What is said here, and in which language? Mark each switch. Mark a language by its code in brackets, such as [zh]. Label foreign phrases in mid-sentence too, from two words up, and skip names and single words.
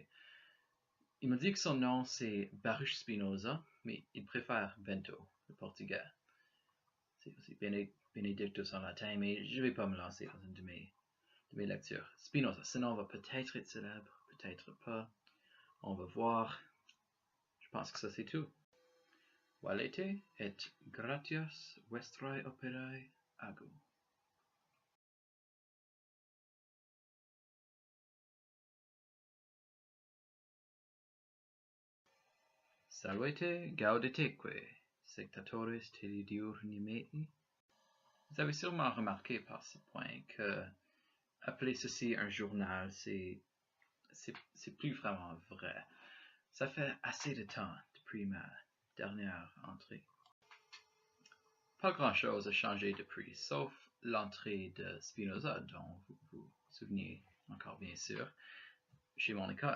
[fr] Il m'a dit que son nom c'est Baruch Spinoza, mais il préfère Bento, le portugais. C'est aussi Benedictus en latin, mais je ne vais pas me lancer dans une de mes lectures. Spinoza, ce nom va peut-être être célèbre, peut-être pas. On va voir. Je pense que ça c'est tout. [la] Valete et gratias vestrae operae ago. Salvete gaudeteque, sectatores telediurnimeti. [fr] Vous avez sûrement remarqué par ce point que appeler ceci un journal, c'est plus vraiment vrai. Ça fait assez de temps depuis ma dernière entrée. Pas grand-chose a changé depuis, sauf l'entrée de Spinoza, dont vous vous souvenez encore bien sûr, chez mon école.